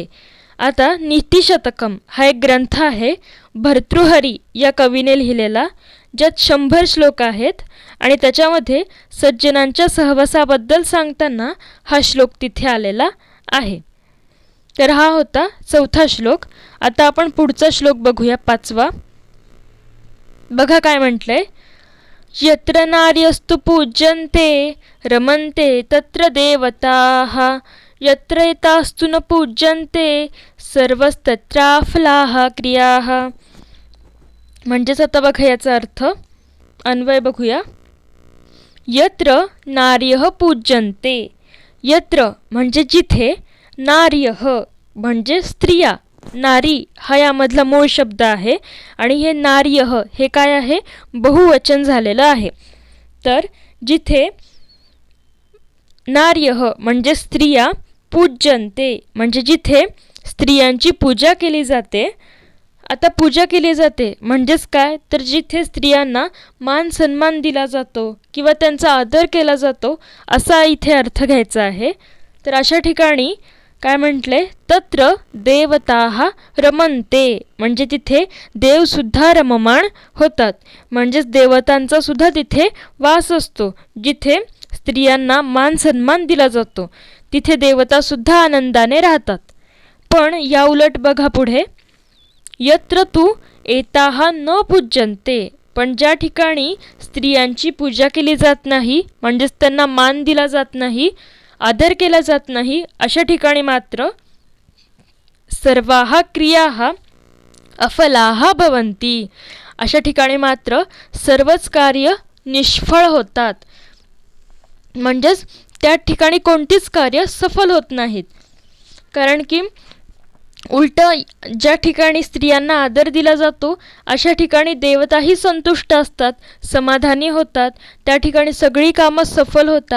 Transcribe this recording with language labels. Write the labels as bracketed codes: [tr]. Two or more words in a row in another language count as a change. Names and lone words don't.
[mr] आता नीतिशतकम हा एक ग्रंथ आहे भर्तृहरी या कवीने लिहिलेला, ज्यात 100 श्लोक आहेत आणि त्याच्यामध्ये सज्जनांच्या सहवासाबद्दल सांगताना हा श्लोक तिथे आलेला आहे. तर हा होता चौथा श्लोक. आता आपण पुढचा श्लोक बघूया, 5वा. बघा काय म्हटलंय, [sa] यत्र नार्यस्तु पूज्यन्ते रमन्ते तत्र देवताः यत्र एतास्तु न पूज्यन्ते सर्वस्तत्राफलाः क्रियाः. [mr] म्हणजेच आता बघा याचा अर्थ अन्वय बघूया. [sa] यत्र नार्यः पूज्यन्ते. [mr] यत्र म्हणजे जिथे, नार्यः म्हणजे स्त्रिया, नारी हा यामधला मूळ शब्द आहे आणि हे नार्यः हे काय आहे, बहुवचन झालेलं आहे. तर जिथे नार्यः म्हणजे स्त्रिया, पूज्यन्ते म्हणजे जिथे स्त्रियांची पूजा केली जाते. आता पूजा केली जाते म्हणजेच काय, तर जिथे स्त्रियांना मान सन्मान दिला जातो किंवा त्यांचा आदर केला जातो असा इथे अर्थ घ्यायचा आहे. तर अशा ठिकाणी काय म्हटले, [sa] तत्र देवताः रमन्ते [mr] म्हणजे तिथे देवसुद्धा रममाण होतात. म्हणजेच देवतांचा सुद्धा तिथे वास असतो. जिथे स्त्रियांना मान सन्मान दिला जातो तिथे देवतासुद्धा आनंदाने राहतात. पण या उलट बघा पुढे, [sa] यत्र तू एताः न पूज्यन्ते, [mr] पण ज्या ठिकाणी स्त्रियांची पूजा केली जात नाही, म्हणजेच त्यांना मान दिला जात नाही, आदर केला जात नाही, अशा ठिकाणी मात्र [sa] सर्वाः क्रियाः अफलाः भवन्ति, [mr] अशा ठिकाणी मात्र सर्वच कार्य निष्फळ होतात. म्हणजेच त्या ठिकाणी कोणतीच कार्य सफल होत नाहीत. कारण की उलट ज्या ठिकाणी स्त्रियांना आदर दिला जातो अशा ठिकाणी देवताही संतुष्ट असतात, समाधानी होतात, त्या ठिकाणी सगळी कामं सफल होतात.